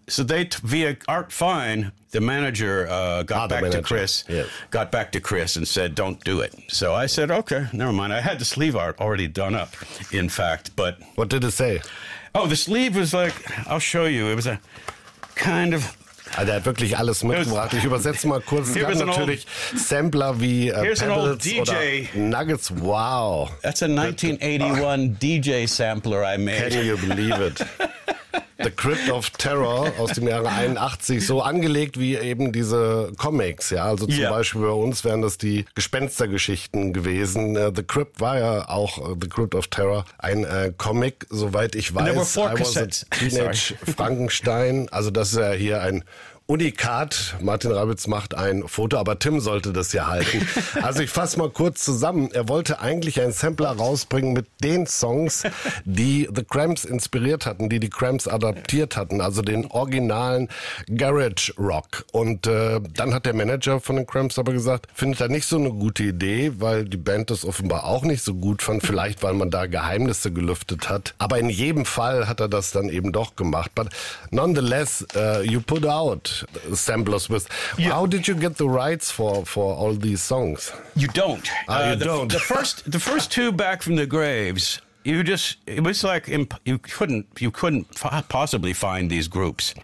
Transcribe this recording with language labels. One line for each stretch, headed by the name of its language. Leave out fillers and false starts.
English: So they, via Art Fine, the manager got back to Chris and said, don't do it. So I said, okay, never mind. I had the sleeve art already done up, in fact. But what did it say? Oh, the sleeve was like, I'll show you. It was a kind of...
German: Also, er hat wirklich alles mitgebracht. Ich übersetze mal kurz. Es gab natürlich Sampler wie Pebbles DJ. Oder Nuggets. Wow.
English: That's a 1981 DJ sampler I made. Can you believe it?
German: The Crypt of Terror aus dem Jahre 81, so angelegt wie eben diese Comics, ja. Also zum Beispiel bei uns wären das die Gespenstergeschichten gewesen. The Crypt war ja auch, The Crypt of Terror, ein Comic, soweit ich weiß.
English: I was a teenage Frankenstein.
German: Also das ist ja hier ein Unikat. Martin Rabitz macht ein Foto, aber Tim sollte das ja halten. Also ich fasse mal kurz zusammen. Er wollte eigentlich einen Sampler rausbringen mit den Songs, die The Cramps inspiriert hatten, die die Cramps adaptiert hatten, also den originalen Garage Rock. Und dann hat der Manager von den Cramps aber gesagt, findet er nicht so eine gute Idee, weil die Band das offenbar auch nicht so gut fand, vielleicht weil man da Geheimnisse gelüftet hat. Aber in jedem Fall hat er das dann eben doch gemacht.
English: But nonetheless, you put out samplers with. Yeah. How did you get the rights for all these songs? You don't. You don't. The first two, Back from the Graves, you couldn't possibly find these groups.